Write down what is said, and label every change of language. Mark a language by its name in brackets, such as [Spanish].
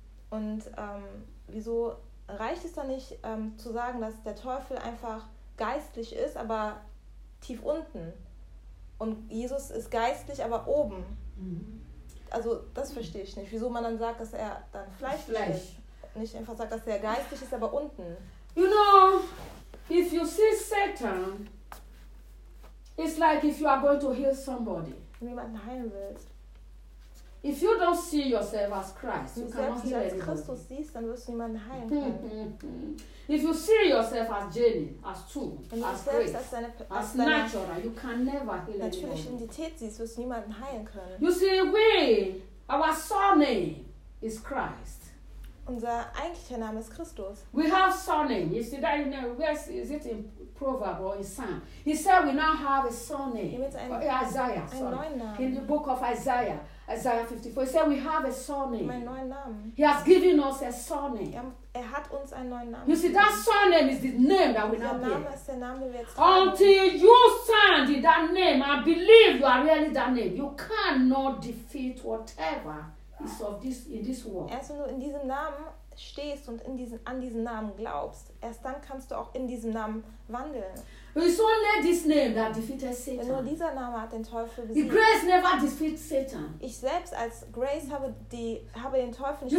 [German] Und wieso reicht es dann nicht zu sagen, dass der Teufel einfach geistlich ist, aber tief unten? Und Jesus ist geistlich, aber oben. Mhm. Also das verstehe ich nicht. Wieso man dann sagt, dass er dann fleischlich ist. Nicht einfach sagt, dass er geistlich ist, aber unten. [English] You know, if you see Satan, it's like if you are going to heal somebody. [German] Wenn du jemanden heilen willst. [English] If you don't see yourself as Christ, you cannot heal anybody. [German] Wenn du Christus siehst, dann wirst du niemanden heilen können. [English] If you see yourself as Jenny, as two, as great, as natural, you can never heal anybody. [German] Natürliche Identität siehst, wirst du niemanden heilen können. [English] You see, we, our surname is Christ. [German] Unser eigentlicher Name ist Christus. [English] We have surname. You see that in verse, is it in Proverb or in Psalm? He said we now have a surname. Isaiah, sorry. In the book of Isaiah. Isaiah 54. He said we have a surname. [German] Mein neuen Namen. [English] He has given us a surname. [German] Er hat uns einen neuen Namen. [English] You see, that surname is the name that we have. [German] Name ist der Name, den wir jetzt haben. [English] Until you stand in that name and believe you are really that name, you cannot defeat whatever is of this in this world. [German] Erst wenn du in diesem Namen stehst und an diesen Namen glaubst, erst dann kannst du auch in diesem Namen wandeln. [English] It's only this name that defeated Satan. [German] Nur dieser Name hat den Teufel besiegt. [English] Grace never defeated Satan. [German] Ich selbst als Grace habe den Teufel nicht you